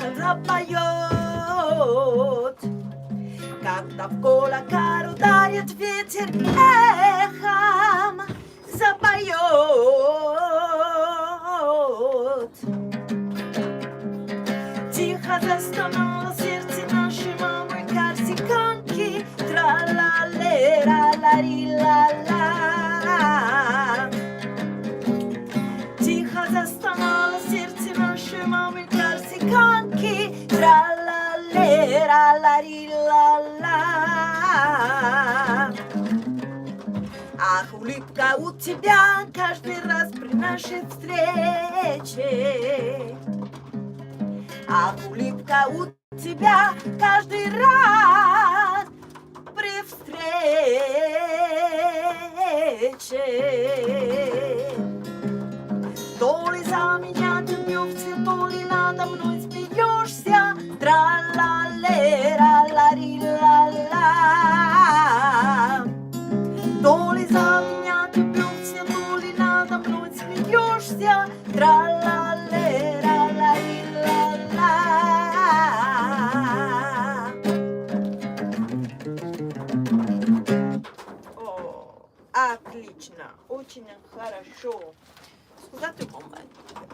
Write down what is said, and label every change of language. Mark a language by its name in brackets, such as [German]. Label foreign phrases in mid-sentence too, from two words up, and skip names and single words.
[Russian] запоет, когда в колокар ударит ветер эхом, запоет. Тихо застонало сердце нашей мамы корсиканки, тра-ла-ле-ра-ла-ри-ла-ла. Тихо застонало сердце нашей мамы корсиканки, тра-ла-ле-ра-ла-ри-ла-ла. Ах, улыбка у тебя каждый раз при нашей встрече. Ах, улыбка у тебя каждый раз при встрече. То ли за меня ты бьешься, то ли надо мной смеешься, тра-ла-ле-ра-ла-ри-ла-ла. То ли за меня ты бьешься, то ли надо мной смеешься, тра-ла-ле-ра-ла-ри-ла-ла. О, отлично, очень хорошо. [Italian] Scusate un momento.